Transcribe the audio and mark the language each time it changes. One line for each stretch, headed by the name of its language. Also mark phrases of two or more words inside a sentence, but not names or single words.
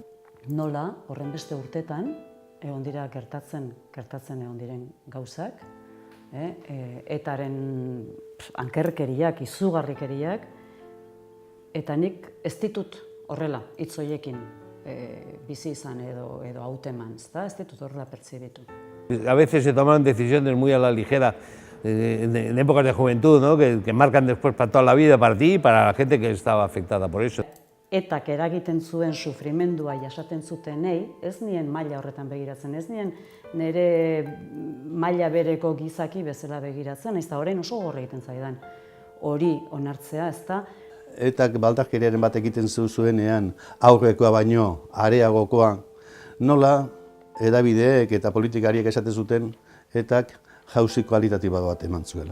Basque: Nola, horren beste urtetan, egon dira gertatzen egon diren gauzak, etaren ankerkeriak, izugarrikeriak, eta nik ez ditut horrela, hitz horiekin bizi izan edo hauteman, ez ditut horrela pertzibitu.
Spanish: A veces se toman decisiones muy a la ligera en épocas de juventud, ¿no? que marcan después para toda la vida, para ti y para la gente que estaba afectada por eso.
Basque: Etak eragiten zuen sufrimendua jasaten zutenei, ez nien maila horretan begiratzen, ez nien nire maila bereko gizaki bezala begiratzen, ez da orain oso gorra egiten zaidan hori onartzea, ez da. Etak baldarkeriaren bat egiten zuenean aurrekoa baino areagokoa, nola hedabideek eta politikariek esaten zuten etak jauzi kualitatiba bat eman zuela.